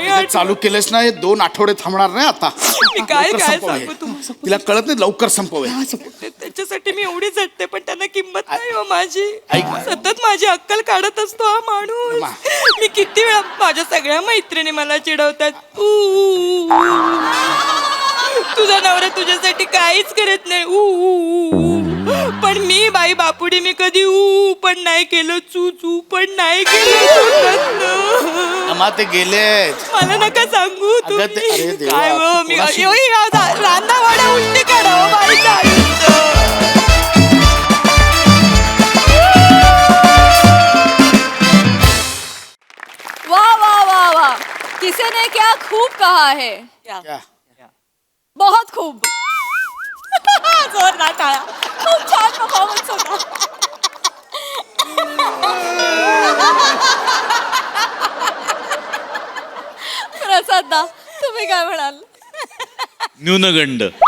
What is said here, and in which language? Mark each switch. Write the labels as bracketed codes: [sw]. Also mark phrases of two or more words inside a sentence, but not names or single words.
[mr] हे आठवत. चालू केलंच नाही 2 आठवडे थांबणार नाही आता. मी काय लवकर काय संपव हे. सांगू तुम्हाला. तिला कळत नाही, लवकर संपवे. त्याच्यासाठी मी एवढी झटते, पण त्यांना किंमत नाही हो माझी. ऐक ना. सतत माझी अक्कल काढत असतो हा माणूस. मा. मी किती वेळा, माझ्या सगळ्या मैत्रिणी मला चिडवतात, ऊ, ऊ, ऊ, ऊ. तुझा नवरा तुझ्यासाठी काहीच करत नाही, ऊ, ऊ, ऊ, ऊ. पण मी बाई बापुडी, मी कधी ऊ पण नाही केलं, चू चू पण नाही केलं. मा ते गेलेत. मला नका सांगू अगं ते- तुम्ही. अरे देवा, काय हो, तू मी कोणाशी- रांधावाड्या उलटी काढा हो बाईचं आयुष्य. [hi] वाह वाह वाह वाह, किसी ने क्या खूब कहा है, क्या? बहुत खूब. [mr] जोरदार टाळ्या. खूप छान परफॉर्मन्स होता. प्रसाद तुम्ही काय म्हणाल? न्यूनगंड.